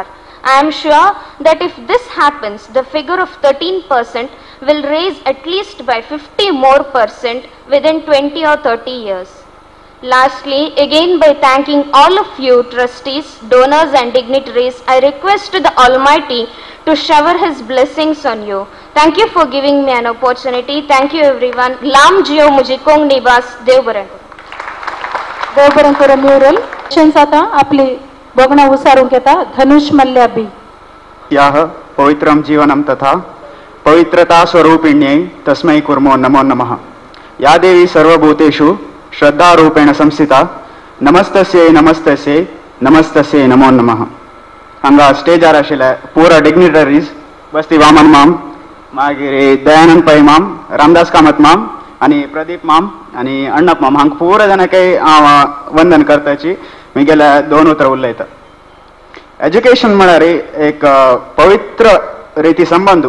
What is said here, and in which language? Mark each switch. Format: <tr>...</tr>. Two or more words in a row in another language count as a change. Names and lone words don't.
<en>I am sure that if this happens, the figure of 13% will raise at least by 50% more within 20 or 30 years. Lastly, again by thanking all of you trustees, donors and dignitaries, I request to the Almighty to shower His blessings on you. Thank you for giving me an opportunity. Thank you everyone. Lam Jio Mujikong Nibas Dev Baran.</en> <kok>देव बरें करूं म्युरल तशेंच आता आपली बोगणा उसारूंक येता धनुष मल्ल्याबी.</kok> <sa>याः पवित्रं जीवनं तथा पवित्रता स्वरूपिण्यै तस्मै कुर्मो नमो नमः. या देवी सर्वभूतेषु श्रद्धारूपेण संस्थिता नमस्तस्यै नमस्तस्यै नमस्तस्यै नमो नमः.</sa> <kok>हांगा स्टेजार आशिल्ले पुरा डिग्निटरीज बस्ती वामन माम, मागीर दयानंद पै माम, रामदास कामत माम आणि प्रदीप माम आणि अण्णप माम हांकां पुरा जाणांकय हांव वंदन करताची म्हगेले 2 उतरां उलयता. एज्युकेशन म्हळ्यार एक पवित्र रिती संबंध.</kok>